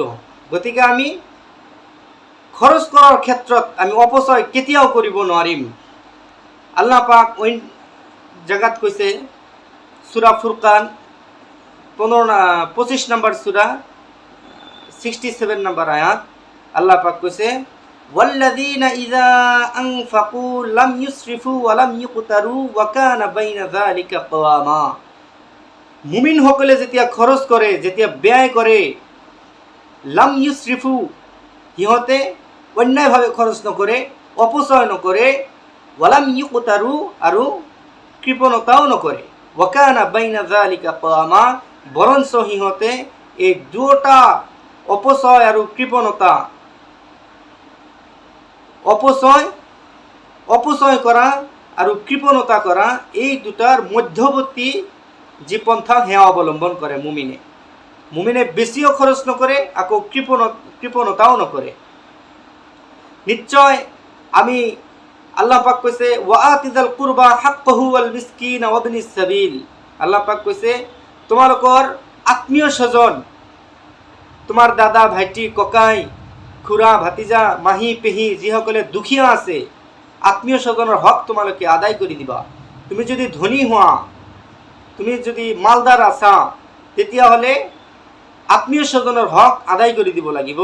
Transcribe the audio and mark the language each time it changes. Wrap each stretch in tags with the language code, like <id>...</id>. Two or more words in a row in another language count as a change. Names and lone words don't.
<as>গতিকে আমি খৰচ কৰাৰ ক্ষেত্ৰত আমি অপচয় কেতিয়াও কৰিব নোৱাৰিম। আল্লাহ পাক অইন জাগাত কৈছে সূরা ফুরকান 25 নম্বৰ সূরা 67 নম্বৰ আয়াত, আল্লাহ পাক কৈছে</as> <ar>والذين إذا أنفقوا لم يسرفوا و لم يقتروا و كان بين ذلك قواما.</ar> <as>মুমিন সকলে যেতিয়া খৰচ কৰে, যেতিয়া ব্যয় কৰে,</as> <ar>لم يسرفوا</ar> <as>সিহঁতে অন্যায়ভাৱে খৰচ নকৰে, অপচয় নকৰে,</as> <ar>ولم يقتروا</ar> <as>আৰু কৃপণতাও নকৰে,</as> <ar>و كان بين ذلك قواما</ar> <as>বৰঞ্চ সিহঁতে এই দুটা অপচয় আৰু কৃপণতা, অপচয় কৰা আৰু কৃপণতা কৰা এই দুটাৰ মধ্যৱৰ্তী যি পন্থা সেয়া অৱলম্বন কৰে। মুমিনে বেছিও খৰচ নকৰে, আকৌ কৃপণতাও নকৰে। নিশ্চয় আমি আল্লাহ পাক কৈছে</as> <ar>وآت ذا القربى حقه والمسكين و ابن السبيل.</ar> <as>আল্লাহ পাক কৈছে তোমালোকৰ আত্মীয় স্বজন, তোমাৰ দাদা ভাইটি ককাই খুৰা ভাতিজা মাহী পেহী যিসকলে দুখীয়া আছে, আত্মীয় স্বজনৰ হক তোমালোকে আদায় কৰি দিবা। তুমি যদি ধনী হোৱা, তুমি যদি মালদাৰ আছা, তেতিয়াহ'লে আত্মীয় স্বজনৰ হক আদায় কৰি দিব লাগিব।</as>